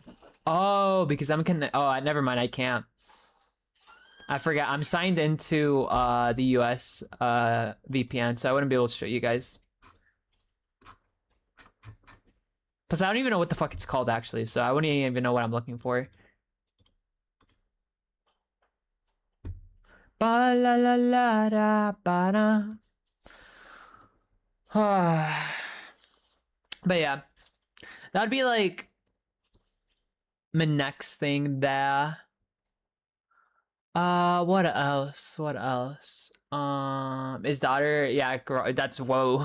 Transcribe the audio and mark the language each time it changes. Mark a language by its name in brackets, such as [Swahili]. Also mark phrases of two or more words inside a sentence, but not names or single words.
[English] Oh, because oh, never mind. I can't. I forgot. I'm signed into the US VPN, so I wouldn't be able to show you guys. Plus, I don't even know what the fuck it's called, actually, so I wouldn't even know what I'm looking for. Ba la la la da ba da. But yeah, that'd be like my next thing there. What else? His daughter, yeah, that's whoa.